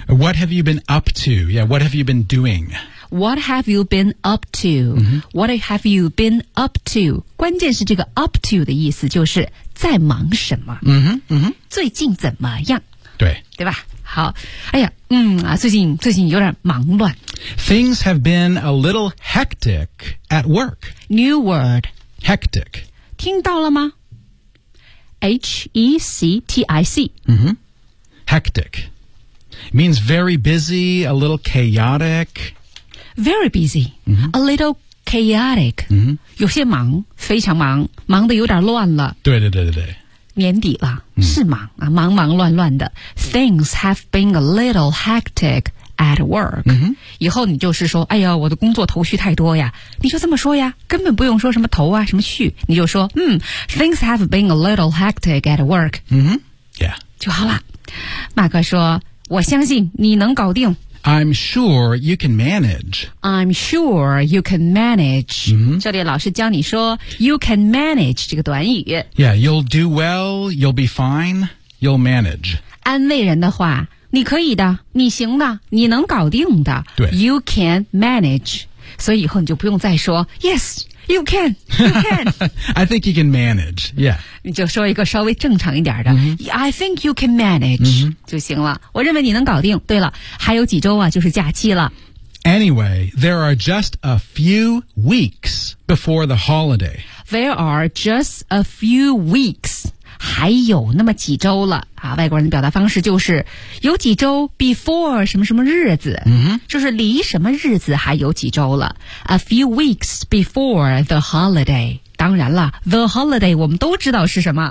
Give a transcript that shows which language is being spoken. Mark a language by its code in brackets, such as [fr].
[en] What have you been up to? Yeah, what have you been doing? What have you been up to?、 Mm-hmm. What have you been up to? [zh] 关键是这个 [en] up to [zh] 的意思就是在忙什么、 mm-hmm. 最近怎么样对对吧好，哎呀，嗯啊，最近有点忙乱。 [en] Things have been a little hectic at work. New word. Hectic. [zh] 听到了吗 ？Hectic. [en] Mm-hmm. Hectic means very busy, a little chaotic. Very busy.、Mm-hmm. A little chaotic.、 Mm-hmm. [zh] 有些忙，非常忙，忙得有点乱了。对。年底了、是忙啊，忙忙乱乱的。 [en] Things have been a little hectic at work.、 Mm-hmm. [zh] 以后你就是说，哎呀，我的工作头绪太多呀，你就这么说呀，根本不用说什么头啊，什么绪，你就说， [en] Things have been a little hectic at work. Mm-hmm. Yeah. [zh] 就好了。马克说，我相信你能搞定。 [en] I'm sure you can manage. I'm sure you can manage.、 Mm-hmm. [zh] 这里老师教你说 [en] you can manage [zh] 这个短语。 [en] Yeah, you'll do well, you'll be fine, you'll manage. [zh] 安慰人的话，你可以的，你行的，你能搞定的。对 [en] ，You can manage. [zh] 所以以后你就不用再说 [en] yes, you can, you can. I think you can manage. Yeah. [zh] 你就说一个稍微正常一点的、 mm-hmm. [en] I think you can manage、 mm-hmm. [zh] 就行了，我认为你能搞定。对了，还有几周啊，就是假期了。 [en] Anyway, there are just a few weeks before the holiday. There are just a few weeks. [zh] 还有那么几周了啊！外国人的表达方式就是有几周 before 什么什么日子、 mm-hmm. 就是离什么日子还有几周了。 [en] A few weeks before the holiday. [zh] 当然了 , [en] the holiday [zh] 我们都知道是什么。